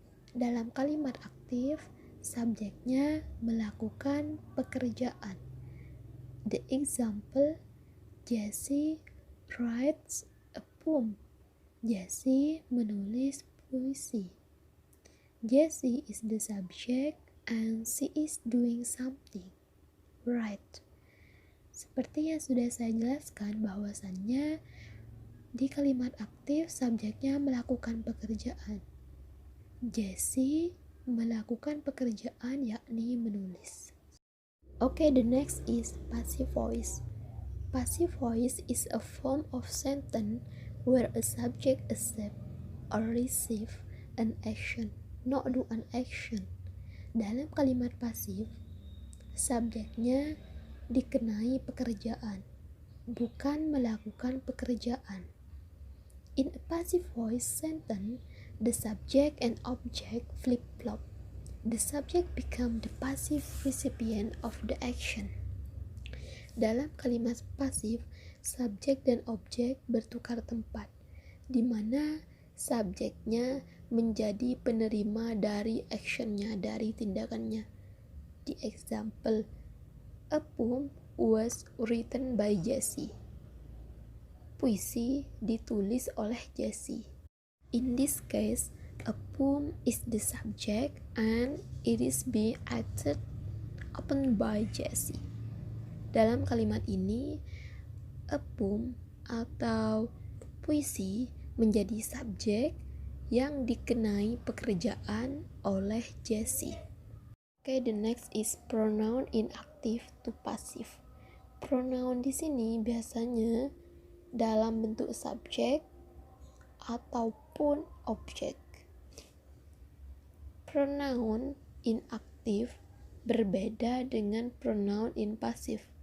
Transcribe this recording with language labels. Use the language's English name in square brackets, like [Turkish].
[Indonesian] Dalam kalimat aktif, subjeknya melakukan pekerjaan. [English] The example, Jessie writes a poem. [Indonesian] Jessie menulis puisi. [English] Jessie is the subject and she is doing something. Right. [Indonesian] Seperti yang sudah saya jelaskan bahwasannya di kalimat aktif subjeknya melakukan pekerjaan. Jessie melakukan pekerjaan yakni menulis. [English] Okay, the next is passive voice. Passive voice is a form of sentence where a subject accept or receive an action, not do an action. [Indonesian] Dalam kalimat pasif, subjeknya dikenai pekerjaan, bukan melakukan pekerjaan. [English] In a passive voice sentence, the subject and object flip-flop. The subject become the passive recipient of the action. [Indonesian] Dalam kalimat pasif, subjek dan objek bertukar tempat, di mana subjeknya menjadi penerima dari actionnya, dari tindakannya. [English] The example, a poem was written by Jessie. [Indonesian] Puisi ditulis oleh Jessie. [English] In this case, a poem is the subject and it is being acted upon by Jessie. [Indonesian] Dalam kalimat ini, a poem atau puisi menjadi subjek yang dikenai pekerjaan oleh Jessie. [English] Okay, the next is pronoun in active to passive. [Indonesian] Pronoun di sini biasanya dalam bentuk subjek ataupun objek. [English] Pronoun in active [Indonesian] berbeda dengan [English] pronoun in passive.